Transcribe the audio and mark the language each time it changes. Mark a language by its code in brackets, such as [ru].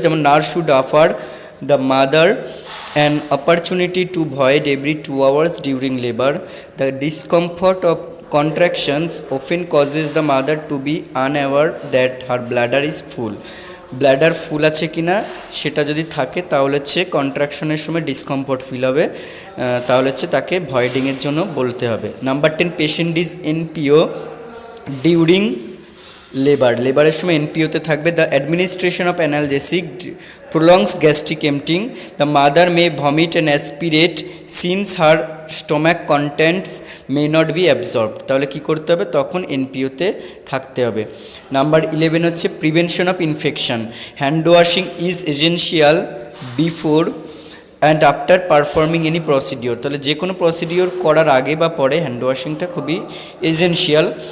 [en] যেমন nurse should offer the mother an opportunity to void every 2 hours during labor. The discomfort of contractions often causes the mother to be unaware that her bladder is full. [bn] ব্ল্যাডার ফুল আছে কিনা সেটা যদি থাকে তাহলে হচ্ছে কন্ট্রাকশনের সময় discomfort feel হবে, তাহলে হচ্ছে তাকে ভয়েডিংয়ের জন্য বলতে হবে। [en] number 10 patient is NPO during লেবারের [bn] সময় এনপিওতে থাকবে। [en] The administration of analgesic prolongs gastric emptying. The mother may vomit and aspirate since her stomach contents may not be absorbed. [bn] তাহলে কি করতে হবে, তখন এনপিওতে থাকতে হবে। নাম্বার 11 হচ্ছে prevention of infection. [en] Hand washing is essential before and after performing any procedure. [bn] তাহলে যে কোনো প্রসিডিওর করার আগে বা পরে হ্যান্ড ওয়াশিংটা খুবই এসেনশিয়াল।